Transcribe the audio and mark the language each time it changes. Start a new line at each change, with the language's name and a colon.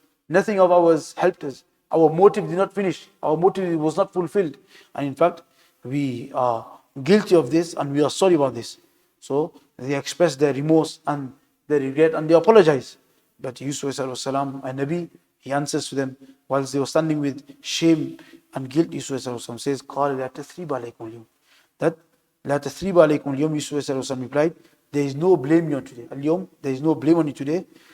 English: Nothing of ours helped us. Our motive did not finish. Our motive was not fulfilled. And in fact, we are guilty of this and we are sorry about this. So they express their remorse and their regret and they apologize. But Yusuf salam, a Nabi, he answers to them whilst they were standing with shame and guilt. Yusuf says,
Arabic: قَالَ لَا تَثْرِيبَ عَلَيْكُمْ الْيَوْمِ. That لَا تَثْرِيبَ عَلَيْكُمْ الْيَوْمِ.
English: Yusuf replied, there is no blame on you today. Al-yawm, there is no blame on you today.